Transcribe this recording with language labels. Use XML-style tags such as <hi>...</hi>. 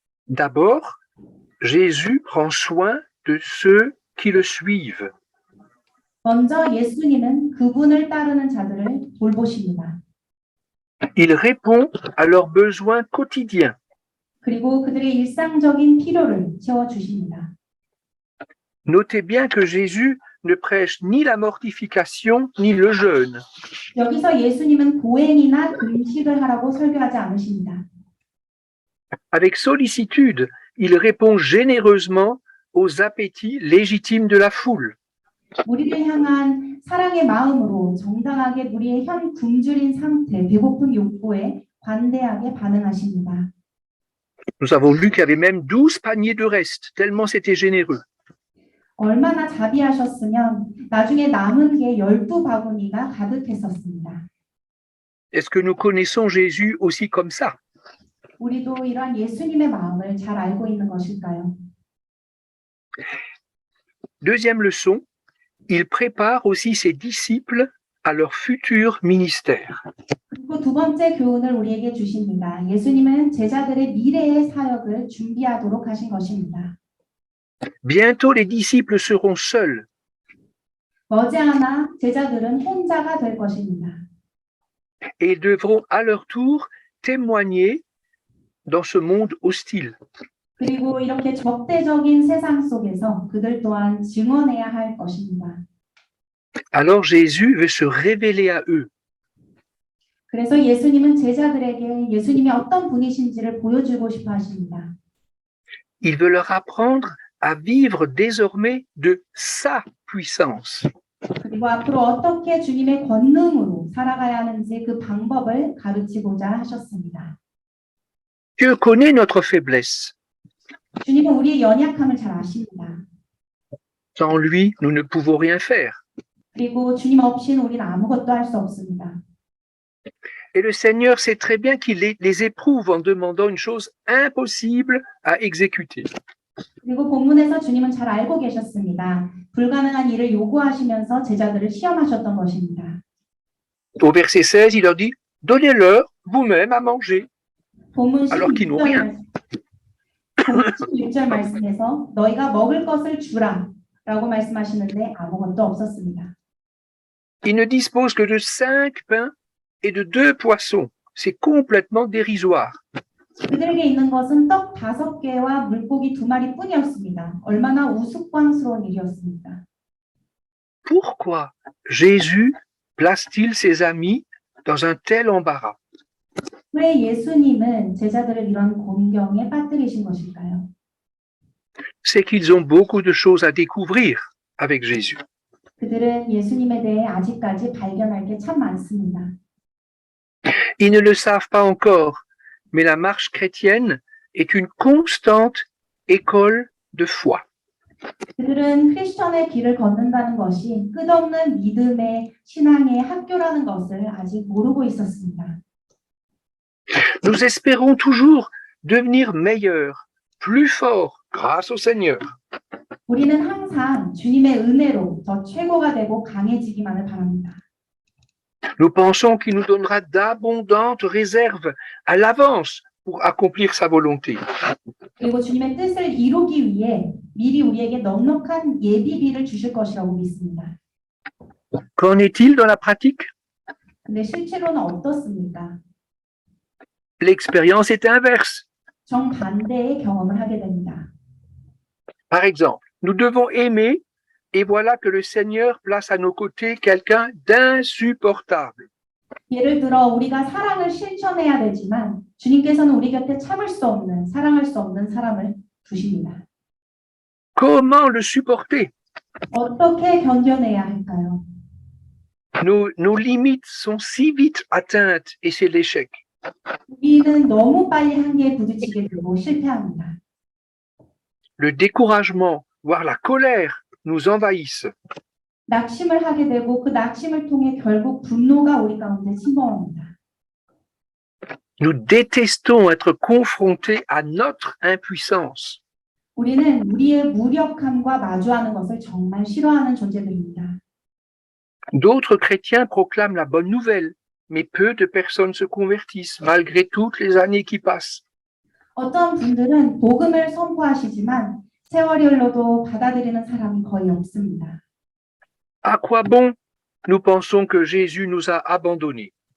<fr>D'abord, Jésus prend soin de ceux qui le suivent.</fr> <ko>먼저 예수님은 그분을 따르는 자들을 돌보십니다.</ko> <fr>Il répond à leurs besoins quotidiens.</fr> <ko>그리고 그들의 일상적인 필요를 채워주십니다.</ko> <fr>Notez bien que Jésus ne prêche ni la mortification ni le jeûne.</fr> <ko>여기서 예수님은 보행이나 금식을 하라고 설교하지 않으십니다.</ko> <fr>Avec sollicitude, il répond généreusement aux appétits légitimes de la foule.</fr> <ko>우리를 향한 사랑의 마음으로 정당하게 우리의 현 굶주린 상태, 배고픈 욕구에 관대하게 반응하십니다.</ko> <fr>Nous avons vu qu'il y avait même 12 paniers de reste, tellement c'était généreux.</fr> <ko>얼마나 자비하셨으면 나중에 남은 게 12바구니가 가득했었습니다.</ko> <fr>Est-ce que nous connaissons Jésus aussi comme ça?</fr> <ko>우리도 이러한 예수님의 마음을 잘 알고 있는 것일까요?</ko> <fr>Deuxième leçon, il prépare aussi ses disciples à leur futur ministère.</fr> <ko>그리고 두 번째 교훈을 우리에게 주십니다. 예수님은 제자들의 미래의 사역을 준비하도록 하신 것입니다.</ko> <fr>Bientôt les disciples seront seuls.</fr> <ko>머지않아 제자들은 혼자가 될 것입니다.</ko> <fr>Et ils devront à leur tour témoigner dans ce monde hostile.</fr> <ko>그리고 이렇게 적대적인 세상 속에서 그들 또한 증언해야 할 것입니다.</ko> <fr>Alors Jésus veut se révéler à eux.</fr> <ko>그래서 예수님은 제자들에게 예수님이 어떤 분이신지를 보여주고 싶어 하십니다.</ko> <fr>Il veut leur apprendre à vivre désormais de sa puissance.</fr> <ko>그리고 앞으로 어떻게 주님의 권능으로 살아가야 하는지 그 방법을 가르치고자 하셨습니다.</ko> <fr>Dieu connaît notre faiblesse.</fr> <ko>주님은 우리의 연약함을 잘 아십니다.</ko> <fr>Sans lui, nous ne pouvons rien faire.</fr> <ko>그리고 주님 없이는 우리는 아무것도 할 수 없습니다.</ko> <fr>Et le Seigneur sait très bien qu'il les éprouve en demandant une chose impossible à exécuter.</fr> <ko>그리고 본문에서 주님은 잘 알고 계셨습니다. 불가능한 일을 요구하시면서 제자들을 시험하셨던 것입니다.</ko> <fr>Au verset 16, il leur dit, donnez-leur vous-même à manger.</fr> <ko>본문</ko> <fr>Alors qu'ils n'ont rien.</fr> <ko>16절 말씀에서 너희가 먹을 것을 주라 라고 말씀하시는데 아무것도 없었습니다.</ko> <fr>Ils ne disposent que de 5 pains et de 2 poissons. C'est complètement dérisoire.</fr> <ko>그들에게 있는 것은 떡 5개와 물고기 2마리 뿐이었습니다. 얼마나 우스꽝스러운 일이었습니까?</ko> <fr>Pourquoi Jésus place-t-il ses amis dans un tel embarras?</fr> <ko>왜 예수님은 제자들을 이런 곤경에 빠뜨리신 것일까요?</ko> <fr>C'est qu'ils ont beaucoup de choses à découvrir avec Jésus.</fr> <ko>그들은 예수님에 대해 아직까지 발견할 게 참 많습니다.</ko> <fr>Ils ne le savent pas encore, mais la marche chrétienne est une constante école de foi.</fr> <ko>그들은 크리스천의 길을 걷는다는 것이 끝없는 믿음의 신앙의 학교라는 것을 아직 모르고 있었습니다.</ko> <fr>Nous espérons toujours devenir meilleurs, plus forts grâce au Seigneur.</fr> <ko>우리는 항상 주님의 은혜로 더 최고가 되고 강해지기만을 바랍니다.</ko> <fr>Nous pensons qu'il nous donnera d'abondantes réserves à l'avance pour accomplir sa volonté.</fr> <ko>그리고 주님의 뜻을 이루기 위해 미리 우리에게 넉넉한 예비비를 주실 것이라고 믿습니다.</ko> <fr>Qu'en est-il dans la pratique?</fr> <ko>근데 실제로는 어떻습니까?</ko> <fr>L'expérience est inverse.</fr> <ko>정반대의 경험을 하게 됩니다.</ko> <fr>Par exemple, nous devons aimer et voilà que le Seigneur place à nos côtés quelqu'un d'insupportable.</fr> <ko>예를 들어 우리가 사랑을 실천해야 되지만 주님께서는 우리 곁에 참을 수 없는, 사랑할 수 없는 사람을 두십니다.</ko> <fr>Comment le supporter?</fr> <ko>어떻게 견뎌내야 할까요?</ko> <fr>Nos limites sont si vite atteintes et c'est l'échec.</fr> <ko>우리는 너무 빨리 한계에 부딪히게 되고 실패합니다.</ko> <fr>Le découragement, voire la colère nous envahissent.</fr> <ko>낙심을 하게 되고 그 낙심을 통해 결국 분노가 우리 가운데 침범합니다.</ko> <fr>Nous détestons être confrontés à notre impuissance.</fr> <ko>우리는 우리의 무력함과 마주하는 것을 정말 싫어하는 존재들입니다.</ko> <fr>D'autres chrétiens proclament la bonne nouvelle, mais peu de personnes se convertissent malgré toutes les années qui passent.</fr> <ko>어떤 분들은 복음을 선포하시지만 세월이 흘러도 받아들이는 사람이 거의 없습니다.</ko> <fr>À quoi bon? Nous pensons que Jésus nous a abandonnés.</fr>